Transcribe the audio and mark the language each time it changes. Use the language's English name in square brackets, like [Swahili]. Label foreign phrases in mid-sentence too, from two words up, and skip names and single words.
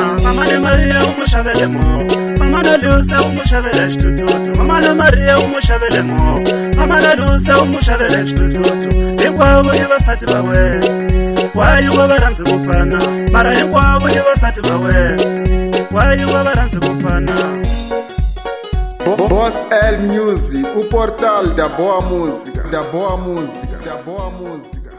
[Tsonga] Mama na Maria u n'wi xavele movha, mama na Lucy u n'wi xavele xitututu, mama na Maria u n'wi xavele movha, mama na Lucy u n'wi xavele xitututu. Hinkwavo i vasati va wena, why wa va rhandzi ku fana mara hinkwavo i vasati va wena, why wa va rhandzi ku fana. [Portuguese] Boss L Music, o portal da boa música, da boa música, da boa música.